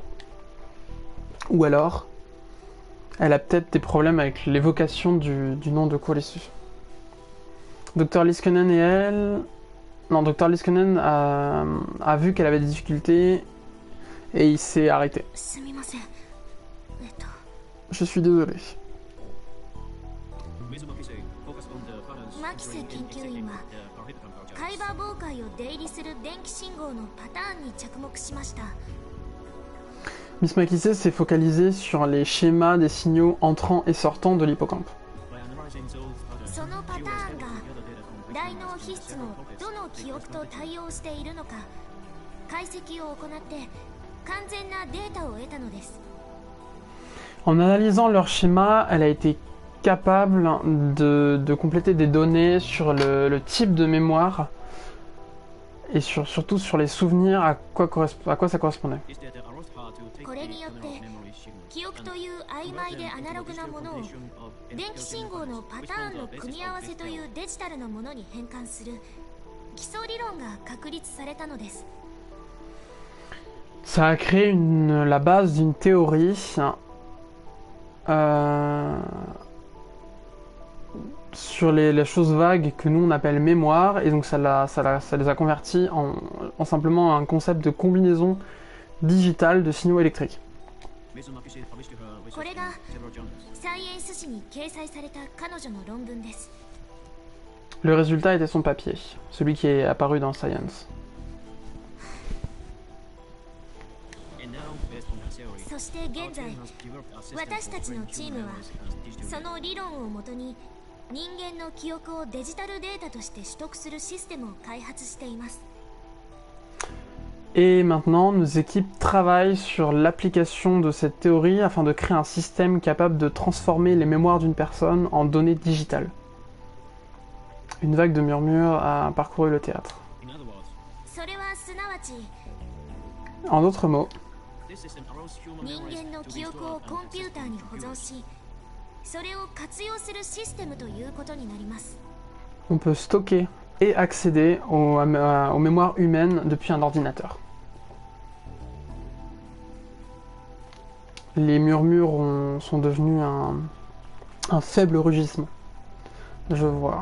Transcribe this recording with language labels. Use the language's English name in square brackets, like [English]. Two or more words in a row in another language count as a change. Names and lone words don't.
[French] Ou alors, elle a peut-être des problèmes avec l'évocation du nom de Kurisu. Dr Liskinen et elle... Non, Dr Liskinen a vu qu'elle avait des difficultés et il s'est arrêté. Je suis désolé. [Japanese] マキセ研究員は海馬妨害を出入りする電気信号のパターンに着目しました。 [French] Miss Makise s'est focalisée sur les schémas des signaux entrants et sortants de l'hippocampe. [Japanese] そのパターンが大脳皮質のどの記憶と対応しているのか解析を行って完全なデータを得たのです。 [French] En analysant leur schéma, elle a été capable de compléter des données sur le type de mémoire et surtout sur les souvenirs, à quoi ça correspondait. [Japanese] これによって記憶という曖昧でアナログなものを電気信号のパターンの組み合わせというデジタルなものに変換する基礎理論が確立されたのです。 [French] Ça a créé la base d'une théorie sur les choses vagues que nous on appelle mémoire, et donc ça les a convertis en simplement un concept de combinaison digitale de signaux électriques. [Japanese] これがサイエンス誌に掲載された彼女の論文です。 [French] Le résultat était son papier, celui qui est apparu dans Science. [Japanese] そして現在私たちのチームはその理論をもとに人間の記憶をデジタルデータとして取得するシステムを開発しています。 [French] Et maintenant, nos équipes travaillent sur l'application de cette théorie afin de créer un système capable de transformer les mémoires d'une personne en données digitales. Une vague de murmures a parcouru le théâtre. [Japanese] それはすなわち [French] En d'autres mots, [Japanese] 人間の記憶をコンピューターに保存しそれを活用するシステムということになります。 [French] on peut stocker et accéder aux mémoires humaines depuis un ordinateur. Les murmures sont devenus un faible rugissement. Je vois.